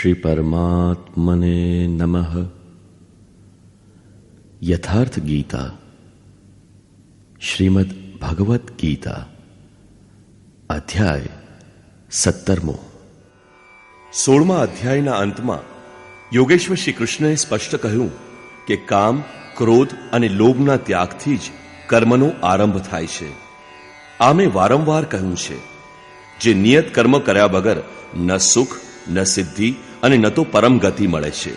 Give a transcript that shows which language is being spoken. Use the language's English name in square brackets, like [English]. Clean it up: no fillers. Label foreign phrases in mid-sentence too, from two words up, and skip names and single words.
[Sanskrit] परमात्मने नमः। [Gujarati] યથાર્થ ગીતા, શ્રીમદ્ ભગવત ગીતા, અધ્યાય 17મો। 16મા અધ્યાયના અંતમાં યોગેશ્વર શ્રી કૃષ્ણએ સ્પષ્ટ કહ્યું કે કામ, ક્રોધ અને લોભના ત્યાગથી જ કર્મનો આરંભ થાય છે. આ મેં વારંવાર કહ્યું છે, જે નિયત કર્મ કર્યા વગર ન સુખ, ન સિદ્ધિ અને ન તો પરમ ગતિ મળે છે.